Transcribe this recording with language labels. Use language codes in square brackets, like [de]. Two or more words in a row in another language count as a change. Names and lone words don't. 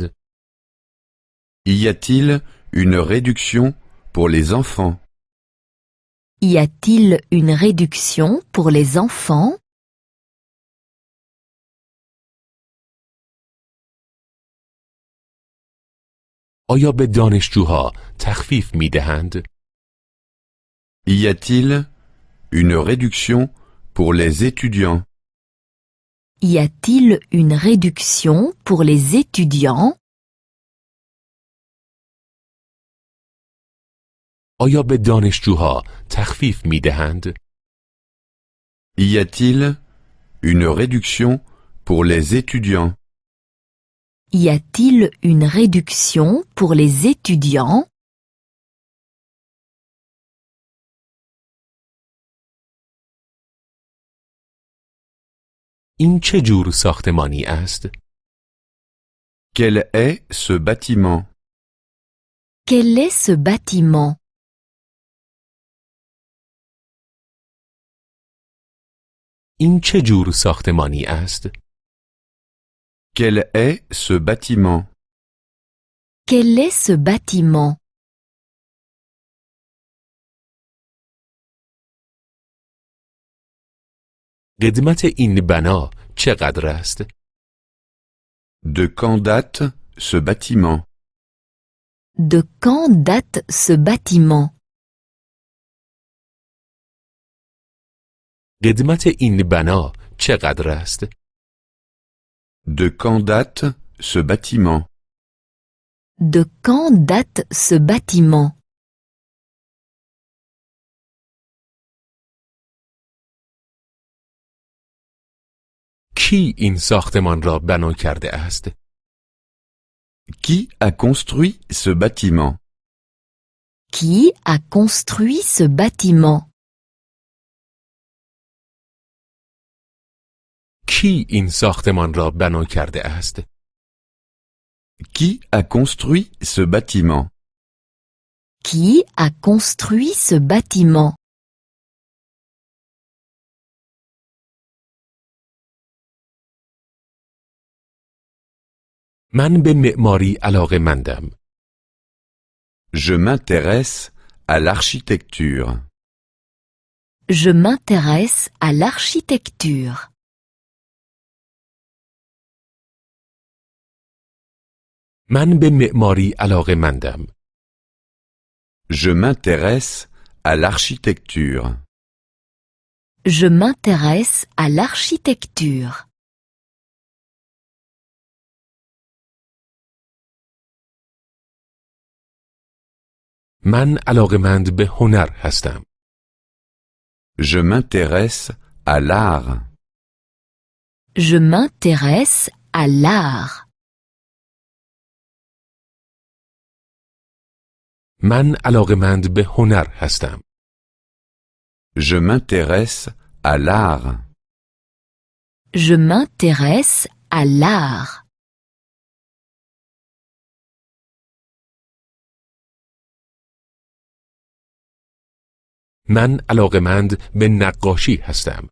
[fr] Y a-t-il une réduction pour les enfants? Y a-t-il une réduction pour les enfants? [fa] آیا به دانشجوها تخفیف می دهند؟ [fr] Y a-t-il une réduction pour les étudiants? Y a-t-il une réduction pour les étudiants? [fa] آیا به دانشجوها تخفیف می دهند؟ [fr] Y a-t-il une réduction pour les étudiants? Y a-t-il une réduction pour les étudiants? [fa] این چه جور ساختمانی است؟ [fr] Quel est ce bâtiment? Quel est ce bâtiment? [fa] این چه جور ساختمانی است؟ [fr] Quel est ce bâtiment? Quel est ce bâtiment? [fa] قدمت این بنا چقدر است؟ [fr] De quand date ce bâtiment? De quand date ce bâtiment? [fa] قدمت این بنا چقدر است؟ [fr] De quand date ce bâtiment? De quand date ce bâtiment? [fa] کی این ساختمان را بنا کرده است؟ [fr] Qui a construit ce bâtiment? Qui a construit ce bâtiment? [fa] کی این ساختمان را بنا کرده است؟ [fr] Qui a construit ce bâtiment? Qui a construit ce bâtiment? [fa] من به معماری علاقه‌مندم. [fr] Je m'intéresse à l'architecture. Je m'intéresse à l'architecture. [fa] من به معماری علاقه‌مندم. [fr] Je m'intéresse à l'architecture. Je m'intéresse à l'architecture. [fa] من علاقه‌مند به هنر هستم. [fr] Je m'intéresse à l'art. Je m'intéresse à l'art. [fa] من علاقه‌مند به هنر هستم. [fr] Je m'intéresse à l'art. Je m'intéresse à l'art. [fa] من علاقه‌مند به نقاشی هستم.